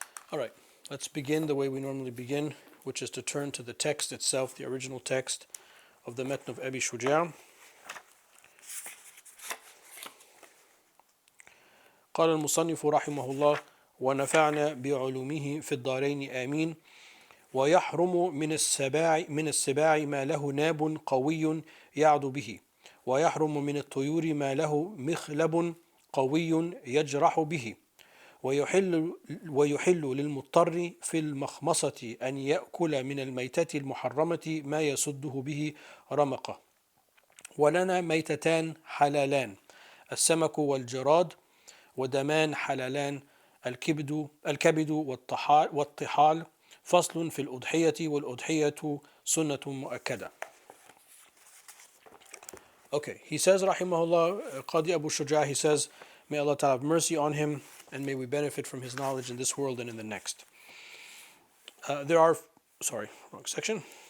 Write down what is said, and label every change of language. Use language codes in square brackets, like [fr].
[en] All right, let's begin the way we normally begin, which is to turn to the text itself, the original text of the Matn of Abi Shuja'. [ar] قال المصنف رحمه الله ونفعنا بعلومه في الدارين آمين ويحرم من السباع ما له ناب قوي يعد به ويحرم من الطيور ما له مخلب قوي يجرح به ويحل للمضطر في المخمصة أن يأكل من الميتة المحرمة ما يسده به رمقه. ولنا ميتتان حلالان السمك والجراد ودمان حلالان الكبد والطحال فصل في الأضحية والأضحية سنة مؤكدة. [en] Okay, he says, rahimahullah, Qadi Abu Shuja', he says, may Allah Ta'ala have mercy on him, and may we benefit from his knowledge in this world and in the next. Wrong section.